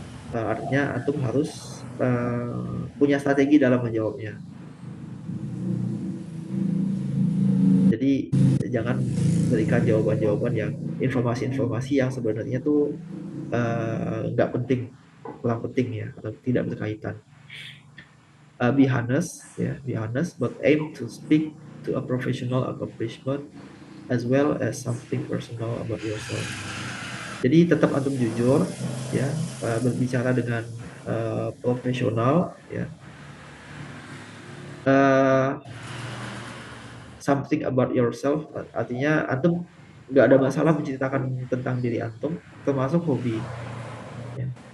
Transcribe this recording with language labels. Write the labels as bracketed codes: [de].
[id] Artinya antum harus punya strategi dalam menjawabnya. Jadi jangan berikan jawaban-jawaban yang informasi-informasi yang sebenarnya tuh nggak penting, kurang penting ya, atau tidak berkaitan. [en] Be honest, ya, be honest, but aim to speak to a professional accomplishment as well as something personal about yourself. [id] Jadi tetap antum jujur, ya, berbicara dengan profesional, ya. Uh, [en] Something about yourself, [id] artinya antum nggak ada masalah menceritakan tentang diri antum, termasuk hobi. Ya.